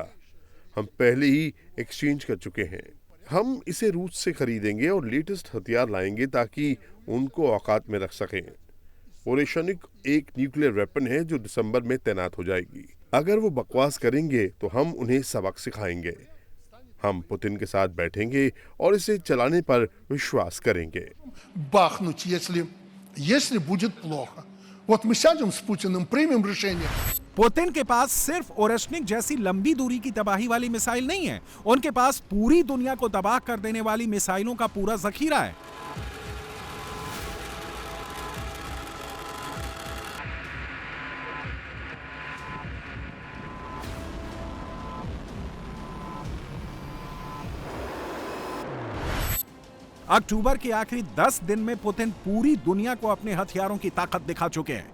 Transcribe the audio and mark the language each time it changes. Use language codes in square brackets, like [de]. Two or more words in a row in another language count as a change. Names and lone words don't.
[hi] हम पहले ही एक्सचेंज कर चुके हैं। हम इसे रूस से खरीदेंगे और लेटेस्ट हथियार लाएंगे ताकि उनको औकात में रख सकें। ओरेशनिक एक [en] nuclear weapon [hi] है जो दिसंबर में तैनात हो जाएगी। अगर वो बकवास करेंगे तो हम उन्हें सबक सिखाएंगे। हम पुतिन के साथ बैठेंगे और इसे चलाने पर विश्वास करेंगे। [ru] Бахнуть, если будет плохо. Вот мы сядем с Путиным, примем решение. [hi] पुतिन के पास सिर्फ ओरेशनिक जैसी लंबी दूरी की तबाही वाली मिसाइल नहीं है, उनके पास पूरी दुनिया को तबाह कर देने वाली मिसाइलों का पूरा जखीरा है। अक्टूबर के आखिरी 10 दिन में पुतिन पूरी दुनिया को अपने हथियारों की ताकत दिखा चुके हैं।